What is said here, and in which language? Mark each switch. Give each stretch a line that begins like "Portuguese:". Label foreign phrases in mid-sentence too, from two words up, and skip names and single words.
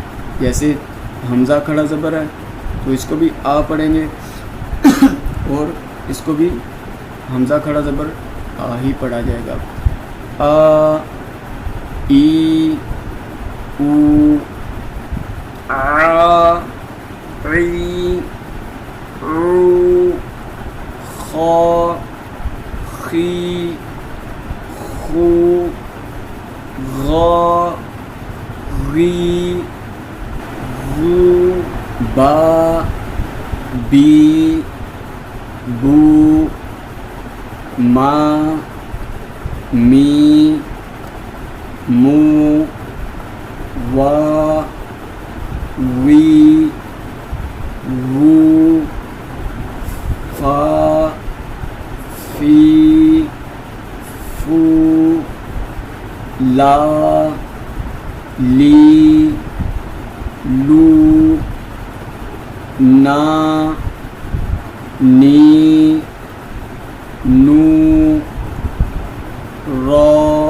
Urdu: جیسے حمزہ کھڑا زبر ہے تو اس کو بھی آ پڑھیں گے، اور اس کو بھی حمزہ کھڑا زبر آ ہی پڑھا جائے گا۔ آ، ای، او، آ، عی، او، خا، خی، خو، غا، غی، غو، با، بی، بو، ما، می، مو، وا، وی، وو، فا، فی، فو، لا، لی، لو، نا، نی، نو، را۔